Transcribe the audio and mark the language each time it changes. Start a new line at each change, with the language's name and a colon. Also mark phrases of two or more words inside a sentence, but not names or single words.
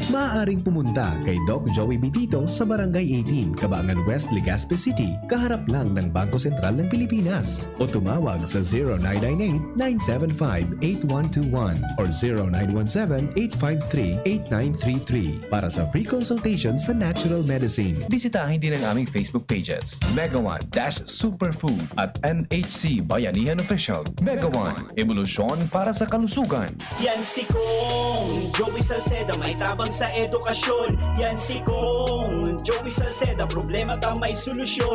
Filipino: maaaring pumunta kay Doc Joey Bitito sa Barangay 18, Cabangan West, Legazpi City, kaharap lang ng Bangko Sentral ng Pilipinas. Pilipinas o tumawag sa 0998-975-8121 or 0917-853-8933 para sa
English: free consultation
Filipino: sa
English: natural medicine.
Filipino: Bisitahin din ang aming Facebook pages, Megawan-Superfood at NHC Bayanihan Official. Megawan, ebolusyon para sa kalusugan.
Bikol: Yan si Kong Joey Salceda, may tabang sa edukasyon. Yan si Kong Joey Salceda, problema ka may solusyon.